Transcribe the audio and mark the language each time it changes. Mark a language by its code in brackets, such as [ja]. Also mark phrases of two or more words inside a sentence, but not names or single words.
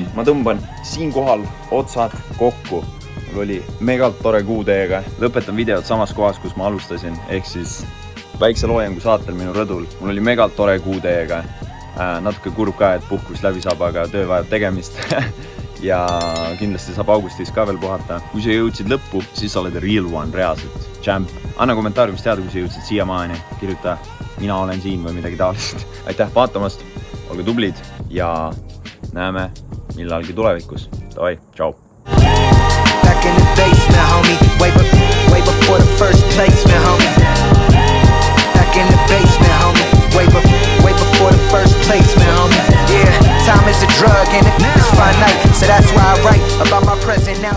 [et] Ma tõmban siinkohal otsad kokku. Mul oli megalt tore kuu teiega. Lõpetan videot samas kohas, kus ma alustasin, ehk siis väikse loojangu saatel minu rõdul. Mul oli megalt tore kuu teiega. Natuke kurb ka, et puhkus läbi saab, aga töö vajab tegemist. Ja kindlasti saab augustis ka veel puhata. Kui sa jõudsid lõppu, siis sa oled [en] real one, [et] reaalselt. Champ. Anna kommentaariumis teada, kui sa jõudsid siiamaani. Kirjuta, mina olen siin või midagi taolist. Aitäh vaatamast, olge tublid ja näeme millalgi tulevikus. Davai, tšau. [en] Back in the basement, homie. Way before the first placement, homie. Back in the basement, homie. Way before the first placement, homie. Yeah, time is a drug and it's finite. So that's why I write about my present now.